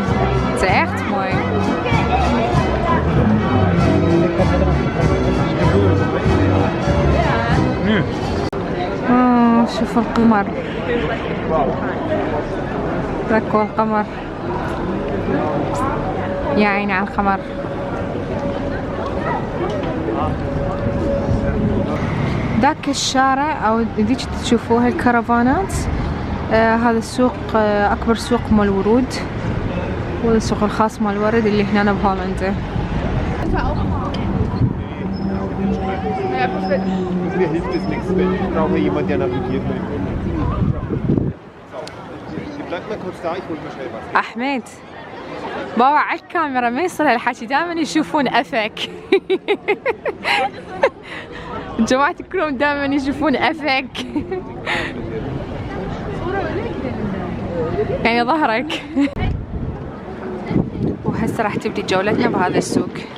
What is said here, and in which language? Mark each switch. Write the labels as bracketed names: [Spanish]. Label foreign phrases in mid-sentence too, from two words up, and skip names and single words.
[Dutch] Het is echt mooi. [Arabic] شوف القمر. ركوا القمر. يا عيني على القمر. ذاك الشارع او ذيك تشوفوها الكرفانات، هذا السوق اكبر سوق مال ورود، وهذا السوق الخاص مال الورد اللي هنا بهولندا. [German] Mir hilft es nichts, weil ich brauche jemanden, der navigiert mit. So, bleib mal kurz da, ich hol mir schnell was. [Arabic] أحمد بابا على الكاميرا ما يصير هالحكي، دائما يشوفون أفك. جماعتي كلهم دائما يشوفون أفك. يعني ظهرك. وهسه راح تبدي جولتنا بهذا السوق.